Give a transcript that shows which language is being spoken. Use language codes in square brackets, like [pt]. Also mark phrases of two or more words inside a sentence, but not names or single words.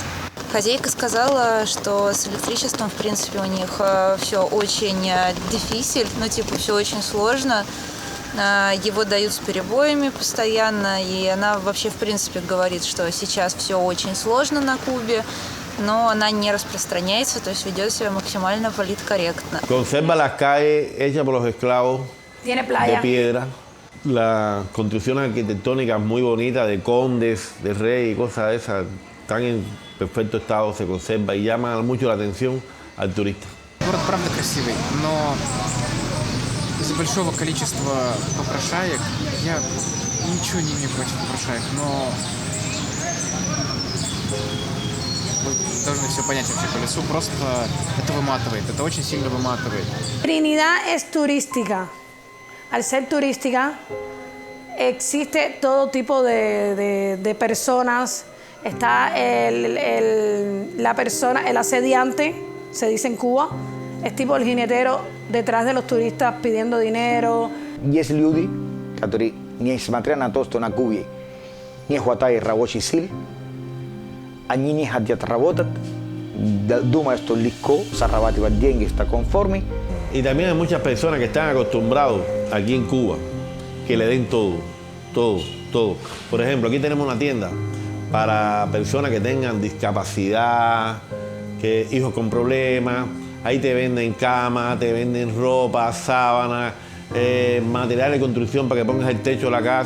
[ru] Хозяйка сказала, что с электричеством, в принципе, у них все очень дефицит, все очень сложно. Его дают с перебоями постоянно, и она вообще, в принципе, говорит, что сейчас все очень сложно на Кубе, но она не распространяется, то есть ведет себя максимально политкорректно. [es] Conserva las calles hechas por los esclavos de piedra. La construcción arquitectónica muy bonita de condes, de rey y cosas de esas, están en perfecto estado, se conserva y llama mucho la atención al turista. [ru] Город правда красивый, но из-за большого количества попрошаек я ничего не имею против попрошаек, но вы должны все понять вообще по лесу, просто это выматывает, это очень сильно выматывает. [es] Trinidad es turística. Al ser turística, existe todo tipo de personas. Está la persona, el asediante, se dice en Cuba, es tipo el jinetero detrás de los turistas pidiendo dinero. [ru] Есть люди, которые, несмотря на то, что на Кубе не хватает рабочей силы, они не хотят работать, думают, что легко зарабатывать деньги в таком форме. [es] Y también hay muchas personas que están acostumbrados aquí en Cuba, que le den todo, todo, todo. Por ejemplo, aquí tenemos una tienda para personas que tengan discapacidad, que hijos con problemas. Ahí te venden cama, te venden ropa, sábanas, material de construcción para que pongas el techo de la casa.